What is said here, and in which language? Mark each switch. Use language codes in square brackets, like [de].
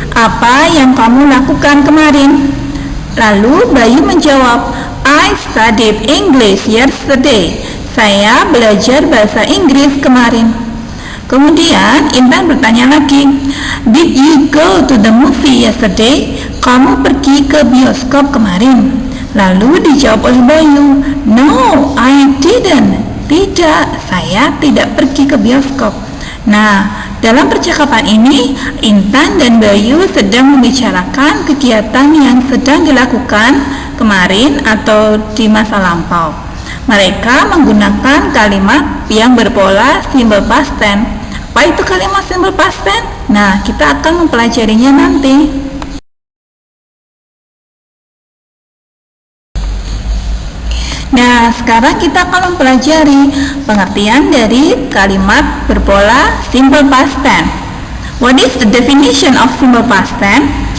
[id] Apa yang kamu lakukan kemarin? Lalu Bayu menjawab, [en] "I studied English yesterday." [id] Saya belajar bahasa Inggris kemarin. Kemudian Intan bertanya lagi, [en] "Did you go to the movie yesterday?" [id] Kamu pergi ke bioskop kemarin? Lalu dijawab oleh Bayu, [en] "No, I didn't." [id] Tidak, saya tidak pergi ke bioskop. Nah, dalam percakapan ini Intan dan Bayu sedang membicarakan kegiatan yang sedang dilakukan kemarin atau di masa lampau. Mereka menggunakan kalimat yang berpola simple past tense. Apa itu kalimat simple past tense? Nah, kita akan mempelajarinya nanti. Nah, sekarang kita akan mempelajari pengertian dari kalimat berpola simple past tense. [en] What is the definition of simple past tense?